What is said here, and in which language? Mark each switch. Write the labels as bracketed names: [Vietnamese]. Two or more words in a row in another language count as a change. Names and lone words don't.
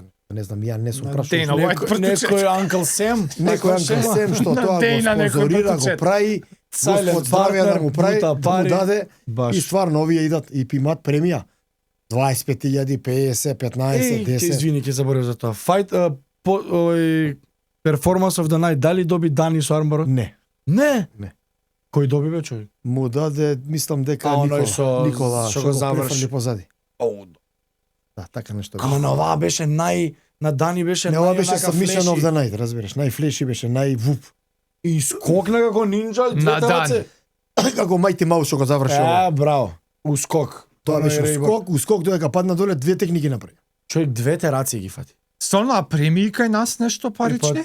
[Macedonian] Не знам, ја не сум прашал. Дейна White Некој Анкл Сем? Некој Анкл Сем што На тоа го Дейна некој спонзорира, го пратучет. прави Silent Господ Славија да му прави, бута да му даде Баш. и стварно овие идат и имаат премија. 25.000, 50, 15, Ей, 10. извини, ќе заборев за тоа. Fight Performance of the Night, дали доби Дани со армбарот? Не. Не. Не. Кој доби бе човек? Му даде, мислам дека оној Никола, што што го го заврши. префрли позади. Оу. Да, така нешто. Ама на оваа беше на Дани беше Не, ова беше онака Submission флеши. of the Night, разбираш, најфлеши беше, највуп. И скокна како нинџа, На двете раце. Како Mighty Mouse што го заврши ова. Браво. Ускок. Тоа беше Рейбор. ускок додека падна доле, две техники направи. Човек двете раце ги фати. Стварно, а премии кај нас нешто парични?